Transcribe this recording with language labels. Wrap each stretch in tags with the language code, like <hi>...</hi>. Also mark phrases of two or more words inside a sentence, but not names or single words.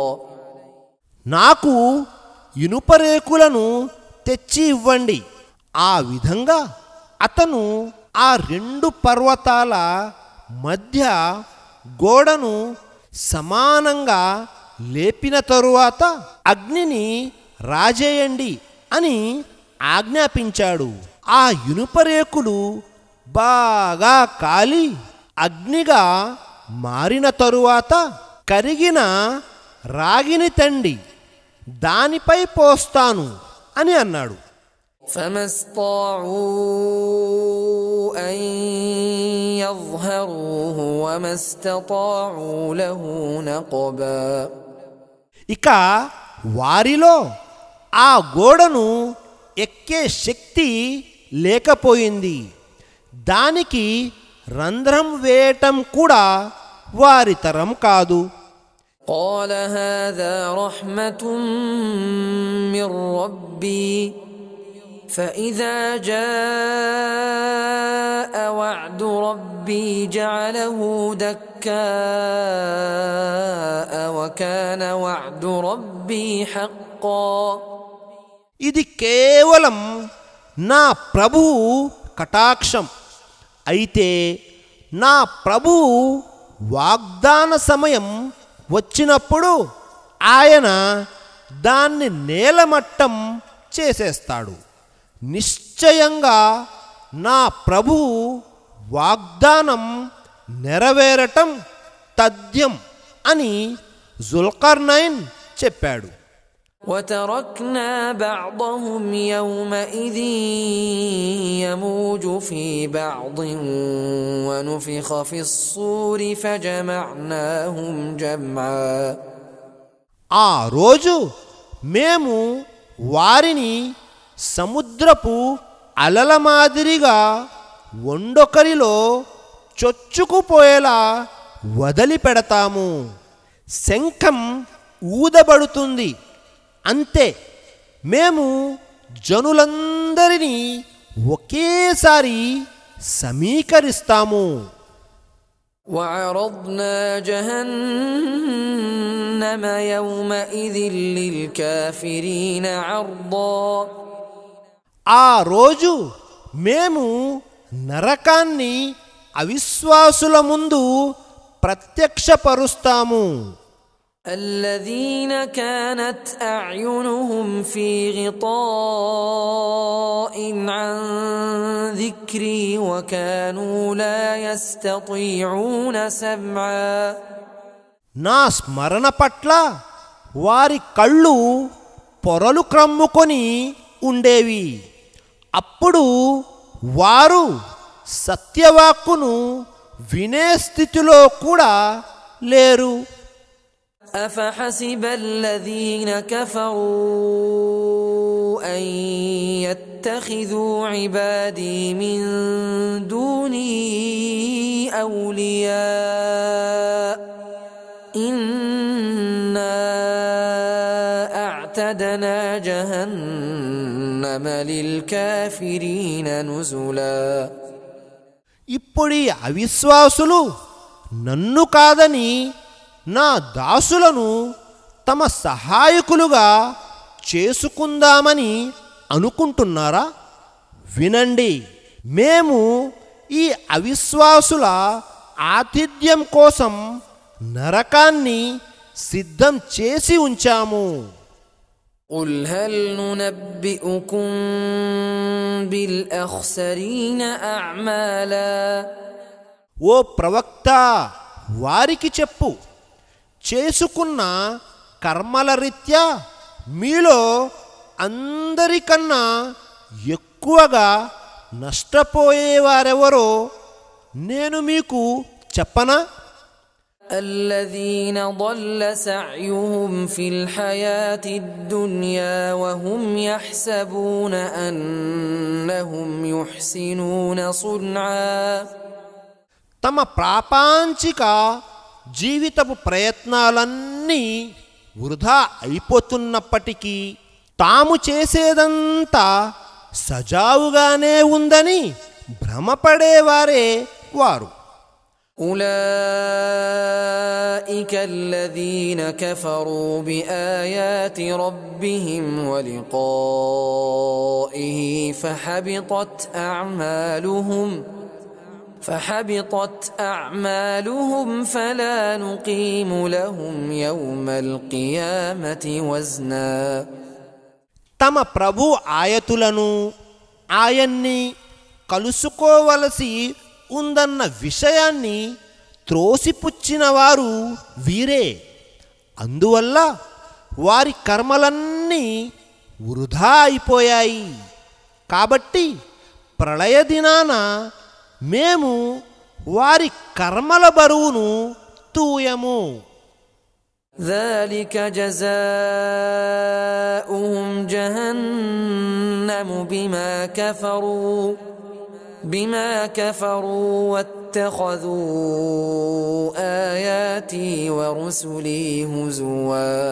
<te>నాకు ఇనుపరేకులను తెచ్చి ఇవ్వండి. ఆ విధంగా అతను ఆ రెండు పర్వతాల మధ్య గోడను సమానంగా లేపిన తరువాత అగ్నిని రాజేయండి అని ఆజ్ఞాపించాడు. ఆ ఇనుపరేకులు బాగా కాలి అగ్నిగా మారిన తరువాత కరిగిన రాగిని తండి, దానిపై పోస్తాను అని అన్నాడు.</te> <ar>فما استطاعوا أن يظهروه وما استطاعوا له نقبا.</ar> <te>ఇక వారిలో ఆ గోడను ఎక్కే శక్తి లేకపోయింది. దానికి రంధ్రం వేయటం కూడా వారి తరం కాదు.</te> <ar>قال هذا رحمة من ربي فإذا جاء وعد ربي جعله دكاء وكان وعد ربي حقا.</ar> <te>ఇది కేవలం నా ప్రభువు కటాక్షం. అయితే నా ప్రభువు వాగ్దాన సమయం వచ్చినప్పుడు ఆయన దాన్ని నేలమట్టం చేసేస్తాడు. నిశ్చయంగా నా ప్రభువు వాగ్దానం నెరవేరటం తథ్యం అని జుల్కర్నైన్ చెప్పాడు.</te> <ar>وتركنا بعضهم يومئذ يموج في بعض ونفخ في الصور فجمعناهم جمعا.</ar> <te>ఆ రోజు మేము వారిని సముద్రపు అలల మాదిరిగా ఒండొకరిలో చొచ్చుకుపోయేలా వదిలిపెడతాము. శంఖం ఊదబడుతుంది, అంతే. మేము జనులందరినీ ఒకేసారి సమీకరిస్తాము.</te> <ar>وعرضنا جهنم يومئذ للكافرين عرضا.</ar> <te>ఆ రోజు మేము నరకాన్ని అవిశ్వాసుల ముందు ప్రత్యక్షపరుస్తాము.</te> <ar>الذين كانت أعينهم في غطاء عن ذكري وكانوا لا يستطيعون سمعا.</ar> <te>నా స్మరణ పట్ల వారి కళ్ళు పొరలు క్రమ్ముకొని ఉండేవి. అప్పుడు వారు సత్యవాక్కును వినే స్థితిలో కూడా లేరు.</te> <ar>أفحسب الذين كفروا أن يتخذوا عبادي من دوني أولياء إنا أعتدنا جهنم للكافرين نزلا.</ar> <te>ఇప్పుడీ అవిశ్వాసులు నన్ను కాదని నా దాసులను తమ సహాయకులుగా చేసుకుందామని అనుకుంటున్నారా? వినండి, మేము ఈ అవిశ్వాసుల ఆతిథ్యం కోసం నరకాన్ని సిద్ధం చేసి ఉంచాము.</te> <ar>قل هل ننبئكم بالأخسرين أعمالا.</ar> <te>ఓ ప్రవక్త, వారికి చెప్పు, చేసుకున్న కర్మల రీత్యా మీలో అందరికన్నా ఎక్కువగా నష్టపోయేవారెవరో నేను మీకు చెప్పనా?</te> <ar>الذين ضل سعيهم في الحياة الدنيا وهم يحسبون أنهم يحسنون صنعا.</ar> <te>తమ ప్రాపంచిక జీవితపు ప్రయత్నాలన్నీ వృధా అయిపోతున్నప్పటికీ తాము చేసేదంతా సజావుగానే ఉందని భ్రమపడేవారే వారు.</te> <ar>أولئك الذين كفروا بآيات ربهم ولقائه فحبطت أعمالهم فلا نقيم لهم يوم القيامة وزنا.</ar> <te>తమ ప్రభు ఆయతులను ఆయన్ని కలుసుకోవలసి ఉందన్న విషయాన్ని త్రోసిపుచ్చిన వారు వీరే. అందువల్ల వారి కర్మలన్నీ వృధా అయిపోయాయి. కాబట్టి ప్రళయ దినాన మేము వారి కర్మల బరువును తూయము.</te> <ar>ذلك جزاؤهم جهنم بما كفروا واتخذوا آياتي ورسلي هزوا.</ar>